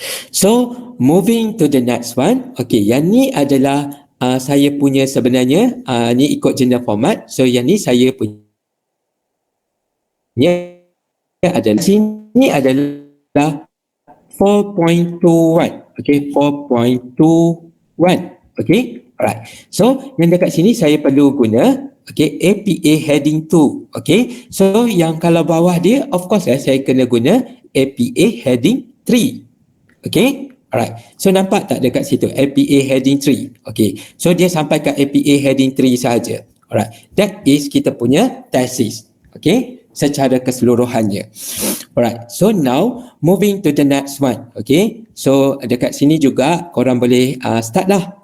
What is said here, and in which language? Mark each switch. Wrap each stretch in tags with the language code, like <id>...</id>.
<en>So moving to the next one.</en> <ms>Okay, yang ni adalah saya punya sebenarnya ni ikut</ms> <en>general format.</en> <ms>So yang ni saya punya adalah sini adalah 4.21. Okay, 4.21. Okay, alright. So yang dekat sini saya perlu guna, Okay, APA heading 2. Okay, so yang kalau bawah dia,</ms> <en>of course</en> <ms>saya kena guna APA heading 3. Okay, alright. So nampak tak dekat situ APA heading 3. Okay, so dia sampai ke APA heading 3 saja. Alright,</ms> <en>that is</en> <ms>kita punya thesis. Okay, secara keseluruhannya.</ms> <en>Alright, so now moving to the next one.</en> <ms>Okay, so dekat sini juga korang boleh start lah.</ms>